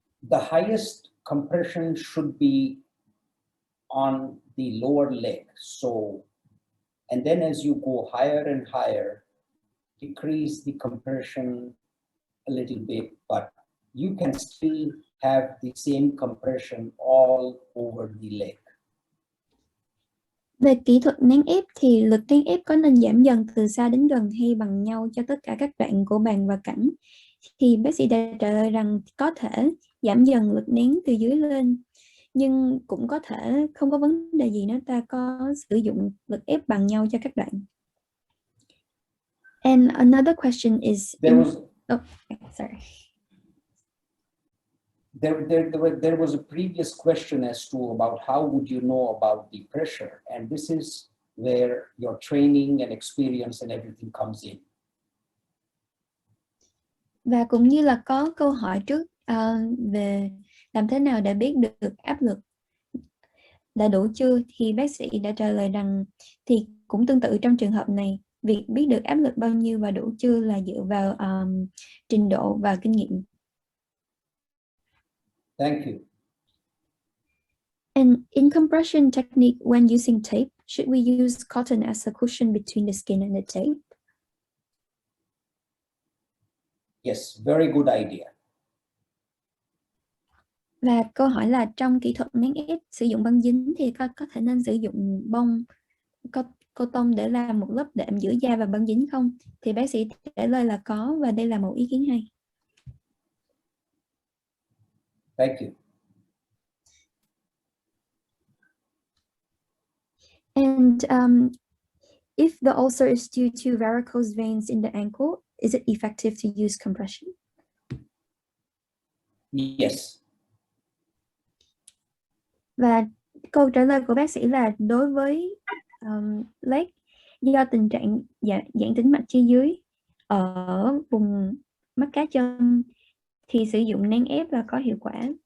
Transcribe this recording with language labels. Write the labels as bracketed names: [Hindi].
[English] The highest compression should be on the lower leg. So, and then as you go higher and higher, decrease the compression a little bit, but you can still have the same compression all over the leg. [Vietnamese] Về kỹ thuật nén ép thì lực nén ép có nên giảm dần từ xa đến gần hay bằng nhau cho tất cả các đoạn của bàn và cẳng? Thì bác sĩ đã trả lời rằng có thể giảm dần lực nén từ dưới lên, nhưng cũng có thể không có vấn đề gì nếu ta có sử dụng lực ép bằng nhau cho các đoạn. [English] And another question is, sorry. There was a previous question as to about how would you know about the pressure, and this is where your training and experience and everything comes in. [Vietnamese] Và cũng như là có câu hỏi trước về làm thế nào để biết được áp lực đã đủ chưa, thì bác sĩ đã trả lời rằng thì cũng tương tự trong trường hợp này, việc biết được áp lực bao nhiêu và đủ chưa là dựa vào trình độ và kinh nghiệm. [English] Thank you. And in compression technique, when using tape, should we use cotton as a cushion between the skin and the tape? Yes, very good idea. [Vietnamese] Và câu hỏi là trong kỹ thuật nén ép sử dụng băng dính thì có thể nên sử dụng bông cotton để làm một lớp đệm giữa da và băng dính không? Thì bác sĩ trả lời là có, và đây là một ý kiến hay. [English] Thank you. And if the ulcer is due to varicose veins in the ankle, is it effective to use compression? Yes. [Vietnamese] Và câu trả lời của bác sĩ là đối với leg, Do tình trạng giãn tĩnh mạch chi dưới ở vùng mắt cá chân thì sử dụng nén ép là có hiệu quả.